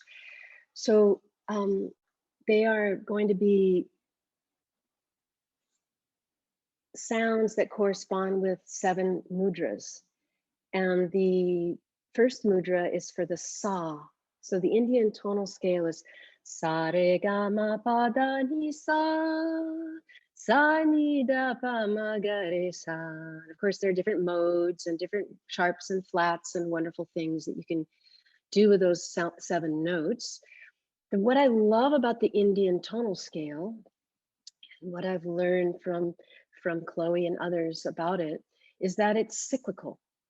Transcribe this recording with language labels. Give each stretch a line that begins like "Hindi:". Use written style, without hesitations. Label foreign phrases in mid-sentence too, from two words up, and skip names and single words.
English: So they are going to be sounds that correspond with 7 mudras. And the first mudra is for the sa. So the Indian tonal scale is sa re ga ma pa da ni sa, sa ni da pa ma ga re sa. Of course, there are different modes and different sharps and flats and wonderful things that you can do with those 7 notes. And what I love about the Indian tonal scale, and what I've learned from Chloe and others about it, is that it's cyclical.